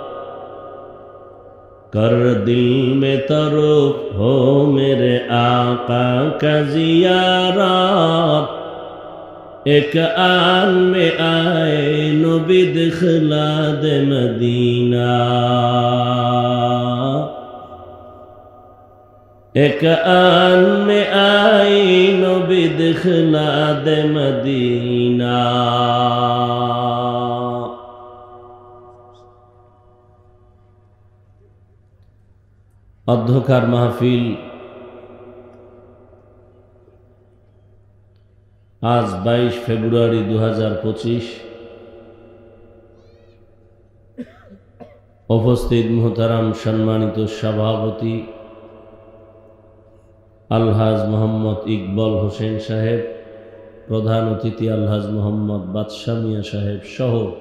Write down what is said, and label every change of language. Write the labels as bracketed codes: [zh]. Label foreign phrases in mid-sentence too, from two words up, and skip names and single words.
[ur] کر دل میں طرف ہو میرے آقا کا زیارت ایک آن میں آئے نبی دخلا دے مدینہ ایک آن میں آئی نبی دخلا دے مدینہ [bn] অধ্যকার মাহফিল আজ 22 ফেব্রুয়ারি 2025 উপস্থিত মুহতারাম সম্মানিত সভাপতি আলহাজ মোহাম্মদ ইকবাল হোসেন সাহেব প্রধান অতিথি আলহাজ মোহাম্মদ বাদশা মিয়া সাহেব সহ